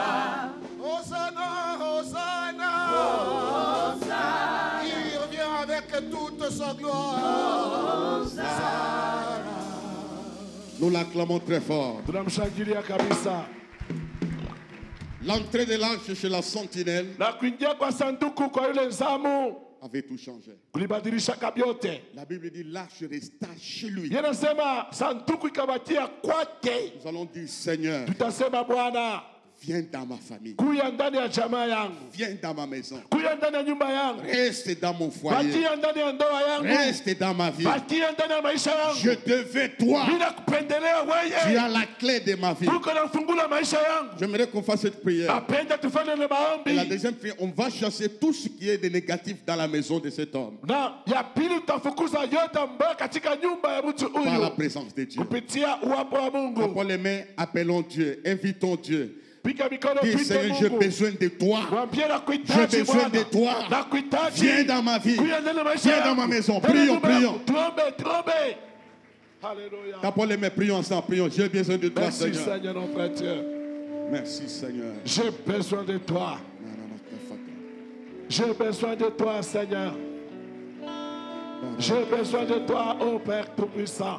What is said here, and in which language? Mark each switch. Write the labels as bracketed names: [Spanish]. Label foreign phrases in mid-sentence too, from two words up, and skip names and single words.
[French] Hosanna, Hosanna. Hosanna, Il revient avec toute sa gloire. Nous l'acclamons très fort. [Swahili] Tunamshangilia kabisa. [French] L'entrée de l'ange chez la sentinelle [Swahili] Na kuingia kwa sanduku kwa yule nzamu [French] avait tout changé. [Swahili] kulibadilisha kabyote. [French] La Bible dit l'arche resta chez lui. [Swahili] Yanasema sanduku ikabakia kwake. [French] Nous allons dire Seigneur, [Swahili] Tutasema Bwana, [French] viens dans ma famille. [Swahili] kuya ndani ya jamaa yangu, [French] Viens dans ma maison. [Swahili] kuya ndani ya nyumba yangu, [French] Reste dans mon foyer. [Swahili] bakia ndani ya ndoa yangu, [French] Reste dans ma vie. [Swahili] bakia ndani ya maisha [French] Je [Swahili] yangu. [French] te veux toi. [Swahili] Bila kupendelea [French] Tu [Swahili] wewe, [French] as la clé de ma vie. [Swahili] uko na fungu la maisha yangu. [French] J'aimerais qu'on fasse cette prière. [Swahili] Napenda tufanye le [French] Et la [Swahili] maombi. [French] deuxième prière, on va chasser tout ce qui est de négatif dans la maison de cet homme. [Swahili] Na ya pili tutafukuza yote ambayo katika nyumba ya mtu [French] Par la [Swahili] huyu [French] présence de Dieu. [Swahili] kupitia uwapo wa Mungu. [French] Rappelons les mains, appelons Dieu, invitons Dieu. [Swahili] Piga mikono, [French] Dis pite Seigneur, j'ai [Swahili] Mungu. [French] besoin de toi. [Swahili] Mwambie [French] J'ai [Swahili] nakuhitaji [French] besoin de [Swahili] Bwana. [French] toi. [Swahili] Nakuhitaji. [French] Viens dans ma vie. [Swahili] Kuya ndani ya maisha [French] Viens dans [Swahili] yangu. [French] ma maison. [Swahili] Ndani ya [French] Prions, [Swahili] nyumba yangu. [French] prions. [Swahili] Tuombe. [French] Alléluia. Rappelons les mains, prions ensemble, prions. J'ai besoin de toi, Merci Seigneur. Seigneur notre Dieu. Merci, Seigneur. J'ai besoin de toi. J'ai besoin de toi, Seigneur. J'ai besoin de toi, ô Père Tout-Puissant.